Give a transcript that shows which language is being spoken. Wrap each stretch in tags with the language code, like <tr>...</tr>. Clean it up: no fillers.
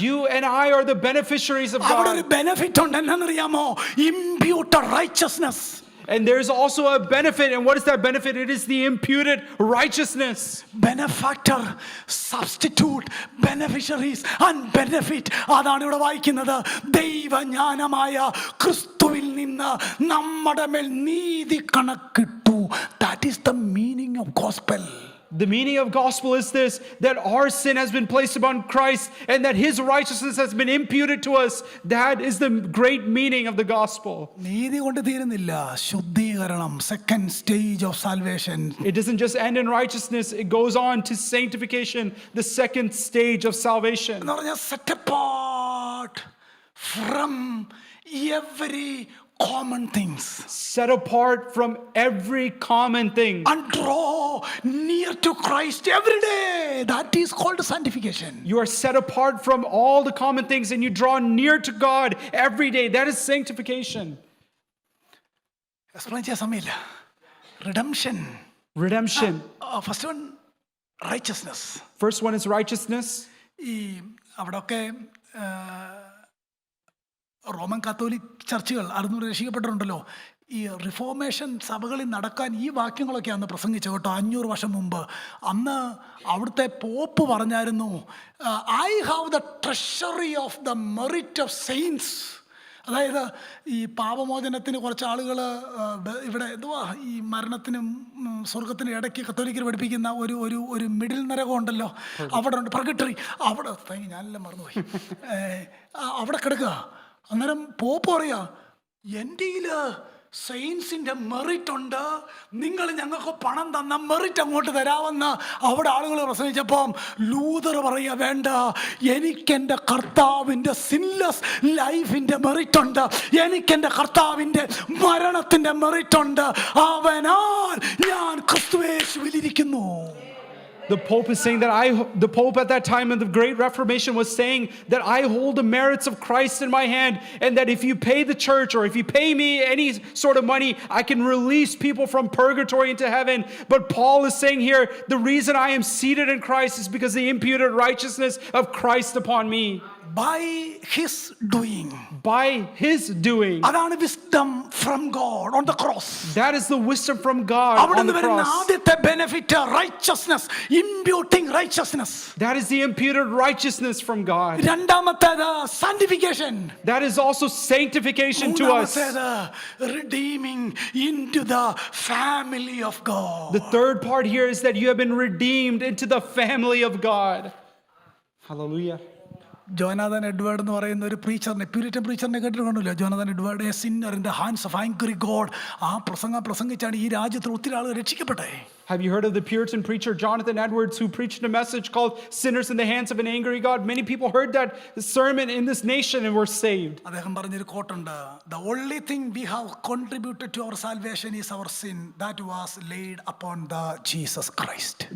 <en>You and I are the beneficiaries of</en> <ml>അവിടെ ഒരു</ml> <en>God.</en> <ml>Benefit ഉണ്ട്. എന്നറിയാമോ?</ml> <en>Imputed righteousness. And there's also a benefit. And what is that benefit? It is the imputed righteousness. Benefactor, substitute, beneficiaries and benefit.</en> <ml>അതാണ് ഇവിടെ വായിക്കുന്നത്. ദൈവജ്ഞാനമായ ക്രിസ്തുവിൽ നിന്ന് നമ്മുടെ മേൽ നീതി കണക്കിട്ടു.</ml> <en>That is the meaning of gospel. The meaning of gospel is this: that our sin has been placed upon Christ and that his righteousness has been imputed to us. That is the great meaning of the gospel.</en> <ml>നീതി കൊണ്ട് തീരുന്നില്ല.</ml> <en>ശുദ്ധീകരണം, second stage of salvation. It doesn't just end in righteousness, it goes on to sanctification, the second stage of salvation.</en> <ml>എന്ന് പറഞ്ഞാൽ</ml> <en>set apart from every common things. Set apart from every common thing. And draw near to Christ every day. That is called sanctification. You are set apart from all the common things and you draw near to God every day. That is sanctification.</en> <ml>Explain ചെയ്യാൻ സമയമില്ല. Redemption.</ml> <en>Redemption. First one righteousness. First one is righteousness.</en> <ml>ഈ അവിടെയൊക്കെ Roman Catholic ചർച്ചുകൾ 600 രക്ഷിക്കപ്പെട്ടിട്ടുണ്ടല്ലോ. ഈ reformation സഭകളിൽ നടക്കാൻ ഈ വാക്യങ്ങളൊക്കെ അന്ന് പ്രസംഗിച്ചു കേട്ടോ, 500 വർഷം മുമ്പ്. അന്ന് അവിടുത്തെ പോപ്പ് പറഞ്ഞായിരുന്നു,</ml> <en>I have the treasury of the merit of saints.</en> <ml>അതായത് ഈ പാപമോചനത്തിന് കുറച്ച് ആളുകൾ ഇവിടെ എന്തുവാ ഈ മരണത്തിനും സ്വർഗത്തിനും ഇടയ്ക്ക് കത്തോലിക്കർ പഠിപ്പിക്കുന്ന ഒരു ഒരു ഒരു മിഡിൽ നരകം ഉണ്ടല്ലോ, അവിടെ ഉണ്ട് പർഗട്ടറി. അവിടെ ഞാനെല്ലാം മറന്നുപോയി. അവിടെ കിടക്കുക. അന്നേരം പോപ്പ് പറയാ, എൻ്റെ സെയിൻസിൻ്റെ മെറിറ്റ് ഉണ്ട്, നിങ്ങൾ ഞങ്ങൾക്ക് പണം തന്ന മെറിറ്റ് അങ്ങോട്ട് തരാമെന്ന് അവിടെ ആളുകൾ പ്രസംഗിച്ചപ്പം ലൂതർ പറയുക, വേണ്ട, എനിക്കെൻ്റെ കർത്താവിൻ്റെ സിൻലെസ് ലൈഫിൻ്റെ മെറിറ്റ് ഉണ്ട്, എനിക്കെൻ്റെ കർത്താവിൻ്റെ മരണത്തിൻ്റെ മെറിറ്റ് ഉണ്ട്, അവനാൽ ഞാൻ ക്രിസ്തുയേശുവിലിരിക്കുന്നു.</ml> <en>The Pope is saying that the Pope at that time of the Great Reformation was saying that I hold the merits of Christ in my hand, and that if you pay the church or if you pay me any sort of money, I can release people from purgatory into heaven. But Paul is saying here, the reason I am seated in Christ is because the imputed righteousness of Christ upon me. By his doing. By his doing.</en> <ml>അതാണ്</ml> <en>wisdom from God on the cross. That is the wisdom from God on the cross.</en> <ml>ആദ്യത്തെ</ml> <en>benefit righteousness, imputing righteousness. That is the imputed righteousness from God.</en> <ml>രണ്ടാമത്തേത്</ml> <en>sanctification. That is also sanctification to us.</en> <ml>മൂന്നാമത്തേത്</ml> <en>redeeming into the family of God. The third part here is that you have been redeemed into the family of God. Hallelujah.</en> <ml>Jonathan Edward എന്ന് പറയുന്ന ഒരു പ്രീച്ചറിനെ, Puritan പ്രീച്ചറിനെ കേട്ടിട്ടുണ്ടല്ലോ, Jonathan Edward, A Sinner in the hands of angry God. ആ പ്രസംഗിച്ചാണ് ഈ രാജ്യത്തിൽ ഒത്തിരി ആളുകൾ രക്ഷിക്കപ്പെട്ടെ.</ml> <en>Have you heard of the Puritan preacher Jonathan Edwards, who preached a message called Sinners in the Hands of an Angry God? Many people heard that sermon in this nation and were saved.</en> <ml>അദ്ദേഹം പറഞ്ഞൊരു കോട്ടുണ്ട്,</ml> <en>the only thing we have contributed to our salvation is our sin that was laid upon the Jesus Christ.</en>